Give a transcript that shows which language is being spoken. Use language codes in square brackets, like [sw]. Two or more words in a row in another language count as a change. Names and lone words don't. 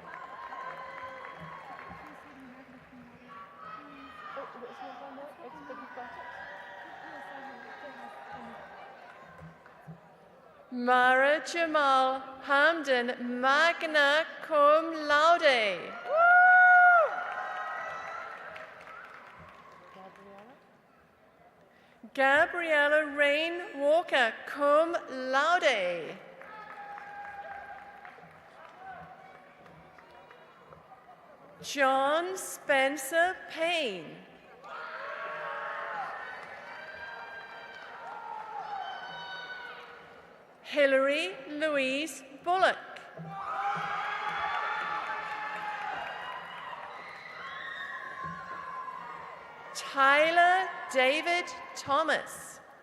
[en] Mara Jamal Hamden, [la] magna cum laude. [en] Gabriella Rain Walker, [la] cum laude. [en] John Spencer Payne. Hillary Louise Bullock. Tyler David Thomas.